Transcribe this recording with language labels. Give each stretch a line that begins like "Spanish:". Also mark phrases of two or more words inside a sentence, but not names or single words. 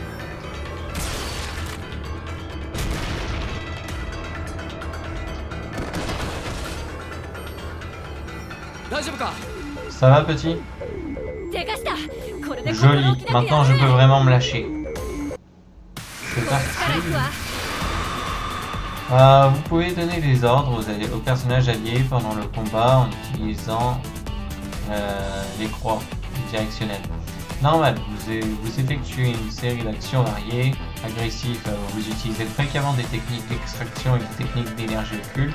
French: Ça va, petit?
Japanese: でかしたこれで
French: Joli. Maintenant, je peux vraiment me lâcher. C'est
Japanese: から
French: parti.
Japanese: 行くわ
French: Vous pouvez donner des ordres aux personnages alliés pendant le combat en utilisant les croix directionnelles. Normal, vous effectuez une série d'actions variées. Agressif, vous utilisez fréquemment des techniques d'extraction et des techniques d'énergie occulte.